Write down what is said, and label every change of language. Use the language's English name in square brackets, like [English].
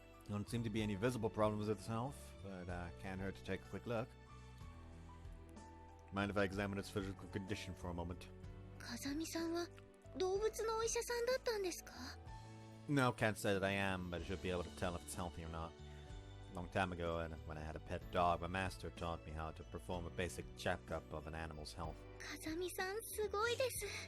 [English] Don't seem to be any visible problems with itself, but can't hurt to take a quick look. Mind if I examine its physical condition for a moment? [Japanese] 風見さんは動物のお医者さんだったんですか? [English] No, can't say that I am, but I should be able to tell if it's healthy or not. A long time ago, when I had a pet dog, my master taught me how to perform a basic checkup of an animal's health. [Japanese] 風見さんすごいです。